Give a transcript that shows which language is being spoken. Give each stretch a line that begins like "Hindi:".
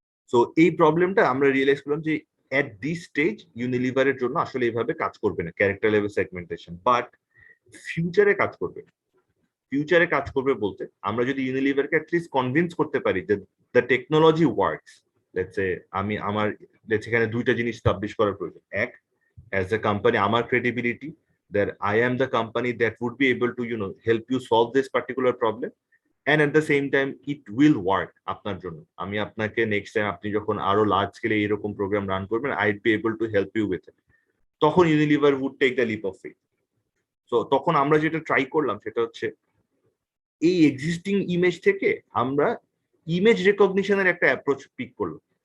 Bangla: So এই প্রবলেমটা আমরা রিয়েলাইজ করলাম যে এট দিস স্টেজ ইউনিলিভারের জন্য আসলে এইভাবে কাজ করবে না ক্যারেক্টার লেভেল সেগমেন্টেশন, বাট ফিউচারে কাজ করবে। ফিউচারে কাজ করবে বলতে আমরা যদি ইউনিলিভারকে অ্যাটলিস্ট কনভিন্স করতে পারি যে
English: the technology works,
Bangla: let's say আমি আমার লেটস এখানে দুইটা জিনিস স্টাবলিশ করার প্রয়োজন।
English: এক, as a company আমার credibility that I am the company that would be able to help you solve this particular problem, and at the same time it will work
Bangla: আপনার জন্য। আমি আপনাকে নেক্সট টাইম আপনি যখন আরো লার্জ স্কেলে এরকম প্রোগ্রাম রান করবেন
English: I'd be able to help you with it, তখন Unilever would take the leap of faith।
Bangla: So তখন আমরা যেটা ট্রাই করলাম সেটা হচ্ছে এই এক্সিস্টিং ইমেজ থেকে আমরা ইমেজ রেকগনিশনের একটা অ্যাপ্রোচ পিক করলাম।